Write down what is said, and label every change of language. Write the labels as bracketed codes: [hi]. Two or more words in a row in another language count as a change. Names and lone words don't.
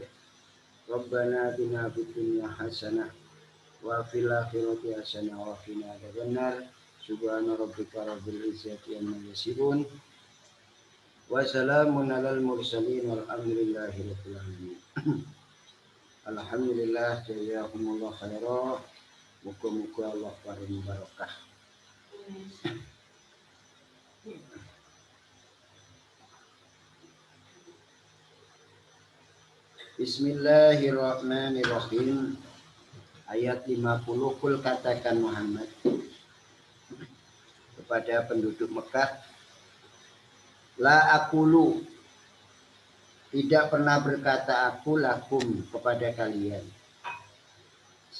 [ar] ربنا آتنا في الدنيا حسنة وفي الآخرة حسنة وقنا عذاب النار. سبحان ربك رب العزة عما يصفون وسلام على المرسلين والحمد لله رب العالمين. الحمد لله، جزاكم الله خيرا. [jv] Muga-muga Allah paring barokah. Bismillahirrahmanirrahim. [id] Ayat 50. Qul katakan Muhammad kepada penduduk Mekah, [ar] لا أقول, [id] tidak pernah berkata aku lakum kepada kalian.